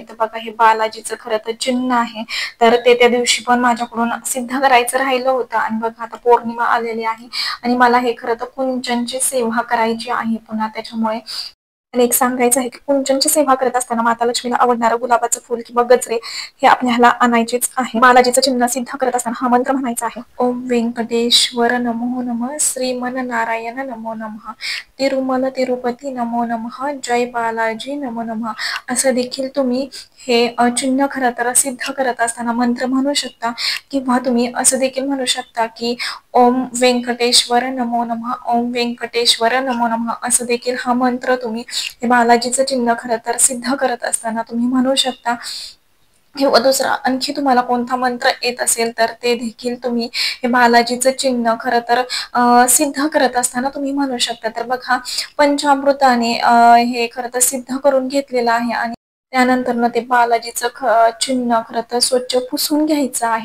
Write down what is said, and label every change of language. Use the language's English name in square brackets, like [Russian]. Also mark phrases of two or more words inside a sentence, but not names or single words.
[Marathi] तर बघा, हे बालाजीचं खरं तर चिन्ह आहे, तर ते त्या दिवशी पण माझ्याकडून सिद्ध करायचं राहिलं होतं. आणि बघा, आता पौर्णिमा आलेली आहे आणि मला हे खरं तर कुंचनची सेवा करायची आहे पुन्हा. त्याच्यामुळे आणि एक सांगायचं आहे की कुंचनची सेवा करत असताना माता लक्ष्मीला आवडणारं गुलाबाचं फूल किंवा गजरे हे आपल्याला आणायचेच आहे. बालाजीचं चिन्ह सिद्ध करत असताना हा मंत्र म्हणायचा आहे. [Sanskrit] ओम व्यंकटेश्वर नमो नमः, श्रीमन नारायण नमो नमः, तिरुमल तिरुपती नमो नमः, जय बालाजी नमो नमः [Marathi] असं देखील तुम्ही हे चिन्ह खरं तर सिद्ध करत असताना मंत्र म्हणू शकता. किंवा तुम्ही असं देखील म्हणू शकता की [Sanskrit] ओम व्यंकटेश्वर नमो नमः, ओम व्यंकटेश्वर नमो नमः [Marathi] असं देखील हा मंत्र तुम्ही हे बालाजीचं चिन्ह खरं तर सिद्ध करत असताना तुम्ही म्हणू शकता. किंवा दुसरा आणखी तुम्हाला कोणता मंत्र येत असेल तर ते देखील तुम्ही हे बालाजीचं चिन्ह खरं तर सिद्ध करत असताना तुम्ही म्हणू शकता. तर बघा, पंचामृताने हे खरं तर सिद्ध करून घेतलेलं आहे आणि त्यानंतर ते बालाजीचं चिन्ह खरं तर स्वच्छ पुसून घ्यायचं आहे.